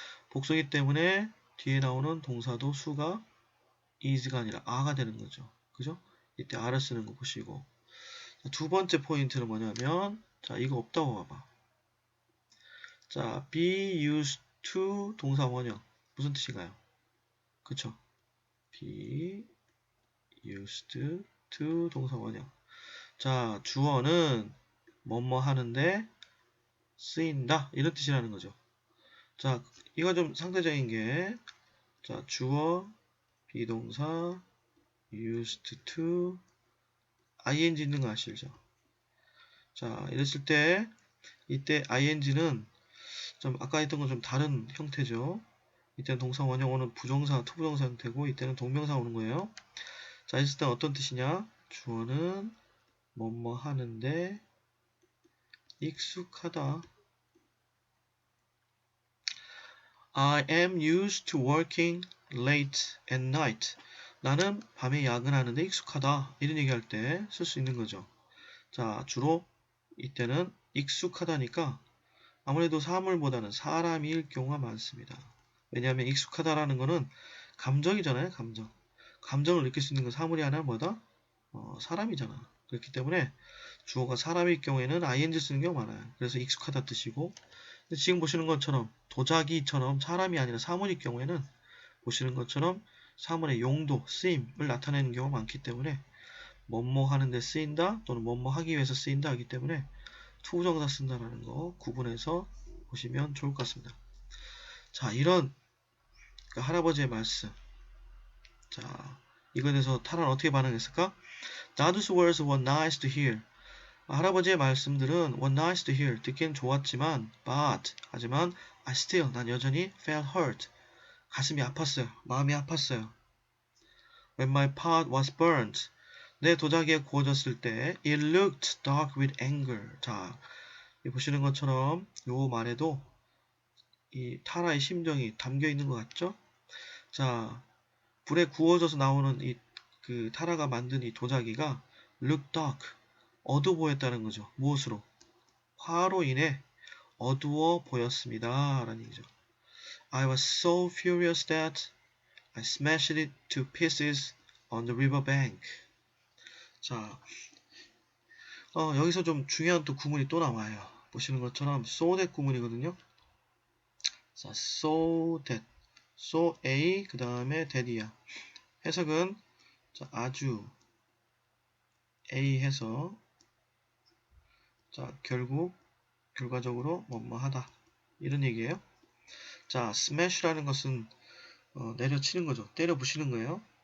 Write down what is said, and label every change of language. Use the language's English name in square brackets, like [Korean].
[Korean] 복수이기 때문에 뒤에 나오는 동사도 수가 is가 아니라 a가 되는 거죠. 그죠? 이때 a를 쓰는 거 보시고. 두 번째 포인트는 뭐냐면 자, 이거 없다고 봐봐. 자, be used to 동사 원형. 무슨 뜻인가요? 그쵸? be used to 동사 원형. 자, 주어는 뭐뭐 하는데 쓰인다. 이런 뜻이라는 거죠. 자, 이거 좀 상대적인 게 자, 주어, 비동사, used to, ing 있는 거 아시죠? 자, 이랬을 때 이때 ing는 좀 아까 했던 건 좀 다른 형태죠. 이때는 동사 원형 오는 부정사, 투부정사 형태고 이때는 동명사 오는 거예요. 자, 있을 때 어떤 뜻이냐? 주어는 뭐뭐 하는데 익숙하다. [English] I am used to working late at night. [Korean] 나는 밤에 야근하는데 익숙하다. 이런 얘기할 때 쓸 수 있는 거죠. 자, 주로 이때는 익숙하다니까 아무래도 사물보다는 사람일 경우가 많습니다. 왜냐하면 익숙하다라는 거는 감정이잖아요. 감정을 느낄 수 있는 건 사물이 아니라 뭐다? 사람이잖아. 그렇기 때문에 주어가 사람일 경우에는 ing 쓰는 경우가 많아요. 그래서 익숙하다 뜻이고 지금 보시는 것처럼 도자기처럼 사람이 아니라 사물일 경우에는 보시는 것처럼 사물의 용도, 쓰임을 나타내는 경우가 많기 때문에 뭐뭐 하는데 쓰인다 또는 뭐뭐 하기 위해서 쓰인다 하기 때문에 투부정사 쓴다라는 거 구분해서 보시면 좋을 것 같습니다. 자, 이런 그 할아버지의 말씀. 자, 이거에 대해서 타라는 어떻게 반응했을까? [English] Dad's words were nice to hear. [Korean] 할아버지의 말씀들은 [English] were nice to hear. [Korean] 듣기엔 좋았지만, 하지만 [English] I still, [Korean] 난 여전히 [English] felt hurt. [Korean] 가슴이 아팠어요. 마음이 아팠어요. [English] When my pot was burnt. [Korean] 내 도자기가 구워졌을 때 [English] it looked dark with anger. [Korean] 자, 보시는 것처럼 요 말에도 이 타라의 심정이 담겨 있는 것 같죠? 자, 불에 구워져서 나오는 그 타라가 만든 이 도자기가 [English] look dark, [Korean] 어두워 보였다는 거죠. 무엇으로? 화로 인해 어두워 보였습니다. 라는 얘기죠. [English] I was so furious that I smashed it to pieces on the river bank. [Korean] 자, 여기서 좀 중요한 또 구문이 또 나와요. 보시는 것처럼 so that 구문이거든요. 자, so that, so a 그 다음에 that이야. 해석은 자, 아주 a 해서 자, 결과적으로 뭐뭐하다 이런 얘기예요. 자, smash라는 것은 내려치는 거죠. 때려 부시는 거예요.